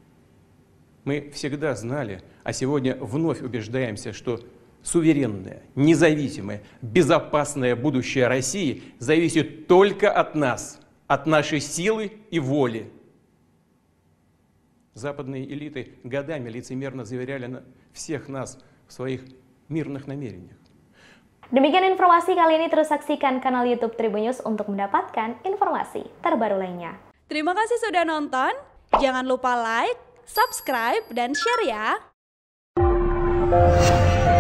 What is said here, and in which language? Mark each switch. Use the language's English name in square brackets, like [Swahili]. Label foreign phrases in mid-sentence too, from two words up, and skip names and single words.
[Russian] Мы всегда знали, а сегодня вновь убеждаемся, что суверенное, независимое, безопасное будущее России зависит только от нас, от нашей силы и воли. Западные элиты годами лицемерно заверяли всех нас в своих мирных намерениях. [Indonesian] Demikian informasi kali ini, terus saksikan kanal YouTube Tribunnews untuk mendapatkan informasi terbaru lainnya. Terima kasih sudah nonton, jangan lupa like, subscribe, dan share ya!